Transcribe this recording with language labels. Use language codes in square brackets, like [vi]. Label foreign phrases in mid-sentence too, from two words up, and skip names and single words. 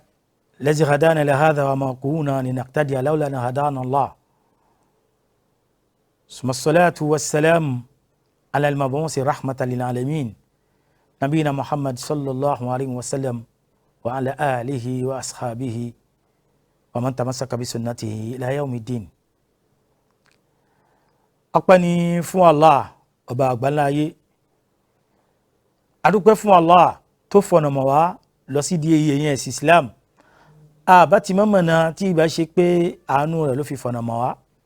[ar] الذي هدانا لهذا وما كنا لنهتدي لولا أن هدانا الله. ثم الصلاة والسلام على المبعوث رحمة للعالمين نبينا محمد صلى الله عليه وسلم وعلى آله وأصحابه ومن تمسك بسنته إلى يوم الدين. [yo] Ọpẹ́ ni fún Allah ọba àgbáláyé. A dúpẹ́ fún Allah tó fọ̀nà mọ̀ wá lọ sí di èyí ẹ̀yìn ẹ̀sìn Islam. Àbá ti mọ́mọ̀ náà tí ìbá ṣe pé àánú rẹ̀ ló fi fọ̀nà mọ̀ wá.